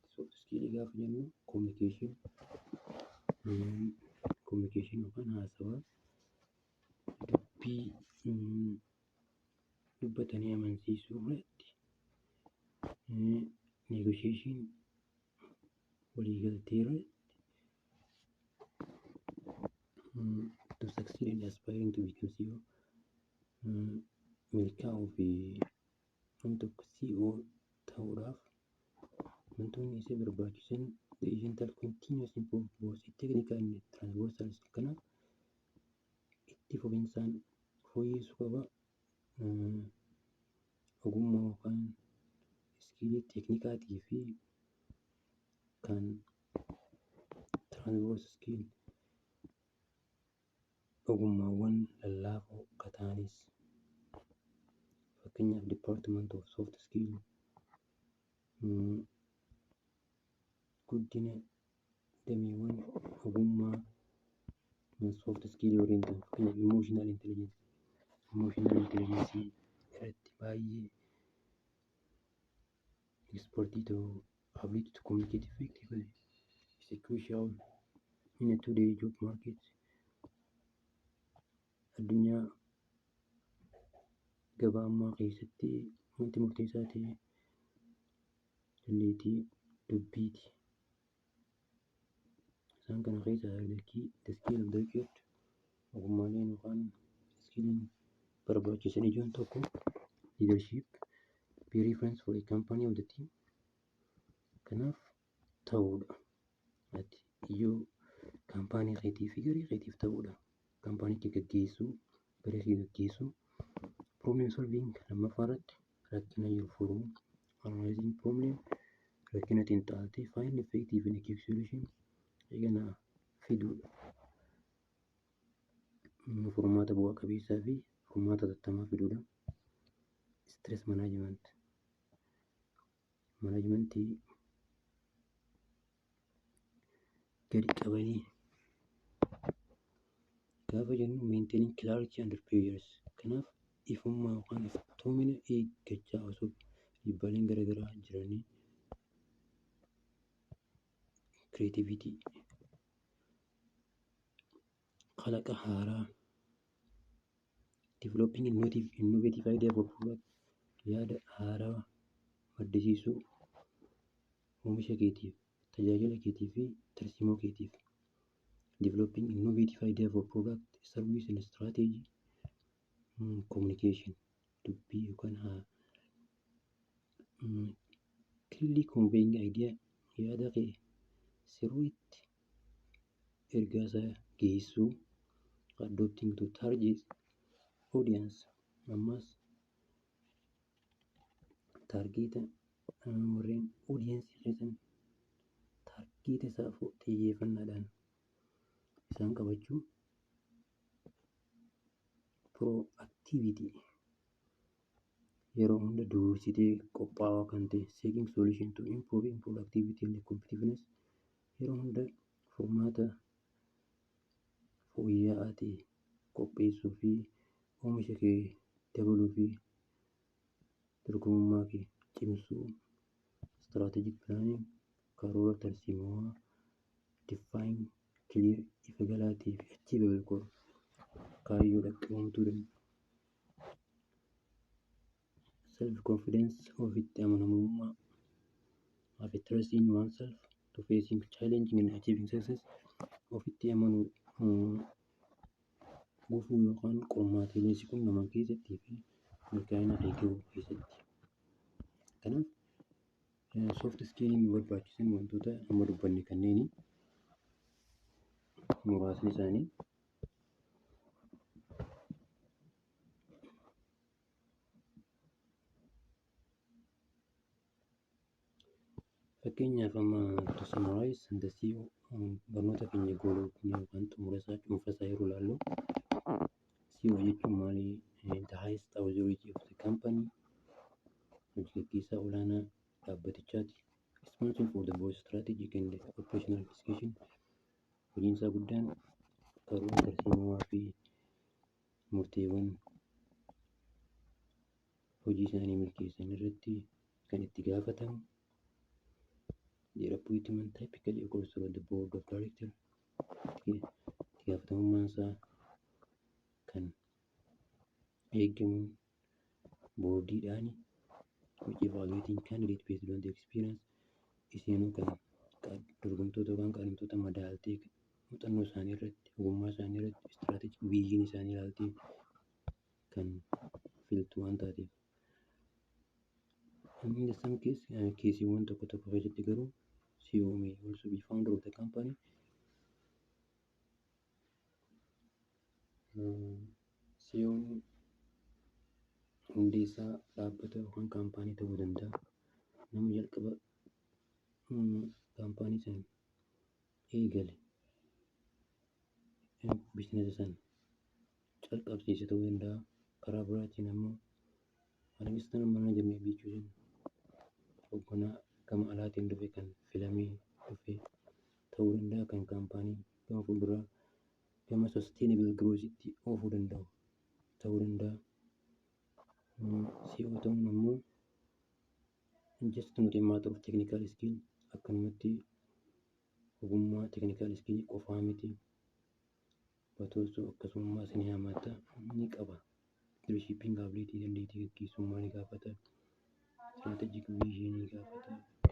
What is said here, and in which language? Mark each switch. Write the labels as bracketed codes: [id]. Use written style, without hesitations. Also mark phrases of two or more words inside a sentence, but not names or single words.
[om] Soft skillii gaafa jennu communication yookaan haasawaa dubbii dubbatanii amansiisuu irratti negotiation waliigaltee irratti [en] to succeed in aspiring to become CEO [om] milkaa'uu fi waan tokko CEO ta'uudhaaf wantoonni isa barbaachisan [en] the essential continuous improve both technical and transversal skill. [om] Kanaaf itti fufinsaan fooyyessuu qaba ogummaa yookaan iskilii teeknikaatii fi kan [en] transversal skill [om] ogummaawwan lallaafoo akka ta'anis fakkeenyaaf [en] department of soft skill [om] guddina dameewwan ogummaa [en] soft skill oriented fakkeenyaaf emotional intelligence [om] irratti baay'ee expertii ta'uu [en] ability to communicate effectively is crucial in a today job market. [om] Addunyaa gabaa ammaa keessatti wanti murteessaa ta'e dandeettii dubbiiti. Isaan kana keessaa [en] the skill of the wicked [om] ogummaaleen yookaan iskiliin barbaachisan ijoon tokko [en] leadership, be reference for a company of the team. [om] Kanaaf ta'uudha. Ati iyyuu kaampaanii keetii fi garee keetiif ta'uudha. Kaampaanii kee gaggeessuu, garee kee gaggeessuu, [en] problem solving [om] lammaffaa irratti rakkina jiru furuu, [en] analyzing problem [om] rakkina xiinxaltee [en] find effective and quick solution [om] eeganaa fiduudha. Furmaata bu'aa qabeessaa fi furmaata hatattamaa fiduudha. [en] Stress management [om] gadi qabanii gaafa jennu [en] maintaining clarity under pressures. [om] Kanaaf ifummaa yookaan iftoomina eeggachaa osoo dhiibbaaleen garaagaraa jiranii [en] creativity [om] kalaqa haaraa [en] developing innovative idea for product [om] yaada haaraa maddisiisuu oomisha keetiif tajaajila keetii fi tarsiimoo keetiif [en] developing innovative idea for product service and strategy communication [om] dubbii yookaan [en] clearly conveying idea [om] yaada kee sirriitti ergaasaa geessuu [en] adopting to target audience [om] ammas targeeta warreen audience keessan targeeta isaa xiyyeeffannaadhaan isaan qabachuu proactivity yeroo hunda dursitee qophaa'aa kan ta'e [en] seeking solution to improving productivity and competitiveness [om] yeroo hunda furmaata fooyya'aa ta'e qopheessuu fi oomisha kee dabaluu fi dorgomummaa kee cimsuu [en] strategic planning [om] karoora tarsiimoo [en] define clear [om] ifa galaatii fi [en] achievable goal [om] kaayyoo dhaqqabamtuu danda'u. [en] Self confidence [om] ofitti amanamummaa [en] have a trust in oneself to facing challenging and achieving success [om] ofitti amanuu gufuu yookaan qormaatiilee si qunnaman keessattii fi milkaa'ina eeguu keessatti. Kanaaf soft skilliin barbaachisan wantoota amma dubbanne kanneen muraasni isaanii fakkeenyaaf amma [en] to summarize and see [om] barnoota keenya goolii yookaan xumurasaa cuunfasaa yeroo ilaallu CEO jechuun maali? [en] The highest authority of the company [om] hojjechiisaa olaanaa dhaabbatichaati. [en] Responsible for the board strategic and operational execution [om] hojiinsaa guddaan karoora tarsiimoo fi murteewwan hojii isaanii milkeessan irratti kan itti gaafatamu. [en] Their appointment typically occurs through the board of directors. [om] Itti gaafatamummaan isaa kan eegamu boordiidhaani [en] which evaluating candidate based on the experience [om] iseenuu kan dorgomtoota yookaan qaadhimtoota madaaltee muuxannoo isaanii irratti ogummaa isaanii irratti [en] strategic vision [om] isaanii ilaaltee kan filtu waan taateef [en] In some [om] keesiiwwan tokko tokko keessatti garuu [en] CEO may also be founder of the company. [om] CEO'n hundeessaa dhaabbata yookaan kaampaanii ta'uu danda'a. Nama jalqaba kaampaanii sana eegale biizinasa sana calqabsiise ta'uu danda'a. Karaa biraatiin ammoo assistant manager jechuun hoogganaa gama alaatiin dhufe kan filamee dhufe ta'uu danda'a. Kan kaampaanii gama fuulduraa gama [en] sustainable growth'itti [om] oofuu danda'u ta'uu danda'a. CEO ta'uun ammoo [en] just not a matter of technical skill, [om] akkanumatti ogummaa [en] technical skill [om] qofaa miti, [en] but also [om] akkasummas ni hammata ni qaba. [en] Leadership ability [om] dandeettii gaggeessummaa ni gaafata. [en] Strategic vision [om] ni gaafata.